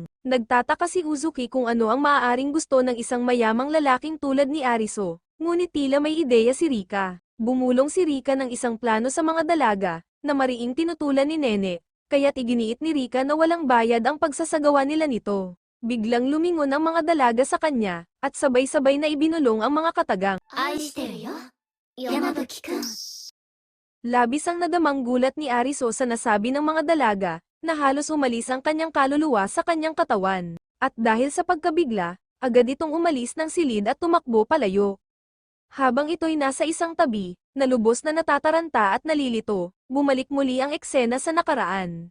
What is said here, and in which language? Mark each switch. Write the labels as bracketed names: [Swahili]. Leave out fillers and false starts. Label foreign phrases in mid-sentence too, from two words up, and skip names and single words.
[Filipino] Nagtataka si Uzuki kung ano ang maaaring gusto ng isang mayamang lalaking tulad ni Ariso, ngunit tila may ideya si Rika. Bumulong si Rika ng isang plano sa mga dalaga, na mariing tinutulan ni Nene, kaya't iginiit ni Rika na walang bayad ang pagsasagawa nila nito. Biglang lumingon ang mga dalaga sa kanya, at sabay-sabay na ibinulong ang mga katagang. [Japanese] 愛してるよ、山吹くん。 [Filipino] Labis ang nadamang gulat ni Ariso sa nasabi ng mga dalaga, na halos umalis ang kanyang kaluluwa sa kanyang katawan. At dahil sa pagkabigla, agad itong umalis ng silid at tumakbo palayo. Habang ito'y nasa isang tabi, na lubos na natataranta at nalilito, bumalik muli ang eksena sa nakaraan.